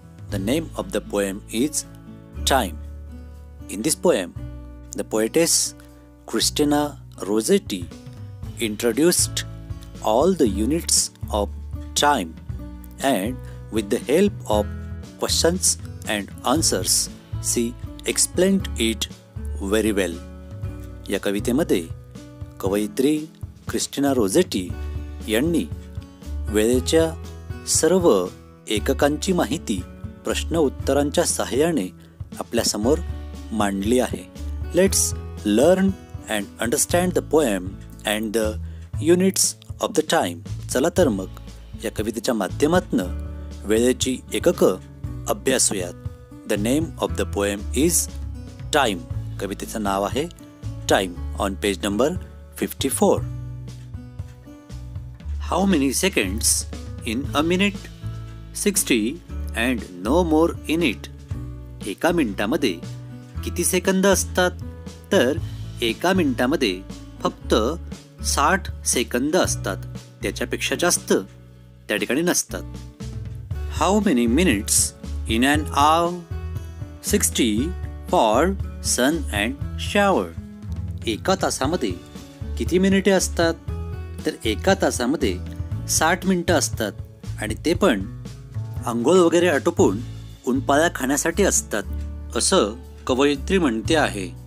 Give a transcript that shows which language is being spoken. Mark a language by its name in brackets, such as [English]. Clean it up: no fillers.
[English] The name of the poem is Time. In this poem, the poetess Christina Rossetti introduced all the units of time, and with the help of questions and answers, she explained it very well. [Marathi] या कवितेमध्ये कवयित्री Christina रोझेटी यांनी वेळेच्या सर्व एककांची माहिती प्रश्न उत्तरांच्या सहाय्याने आपल्यासमोर मांडली आहे. [English] Let's learn and understand the poem and the units of the time. [Marathi] चला तर मग या कवितेच्या माध्यमातून वेळेची एककं अभ्यासूयात. [English] The name of the poem is time. [Marathi] कवितेचं नाव आहे time. [English] On page number 54. How many seconds in a minute? 60 and no more in it. [Marathi] एका मिनिटामध्ये किती सेकंद असतात? तर एका मिनिटामध्ये फक्त 60 सेकंद असतात. त्याच्यापेक्षा जास्त त्या ठिकाणी नसतात. [English] How many minutes in an hour? 60 for sun and shower. [Marathi] एका तासामध्ये किती मिनिटे असतात? तर एका तासामध्ये 60 मिनिटं असतात आणि ते पण आंघोळ वगैरे आटोपून उन्हाळ्या खाण्यासाठी असतात, असं कवयित्री म्हणते आहे.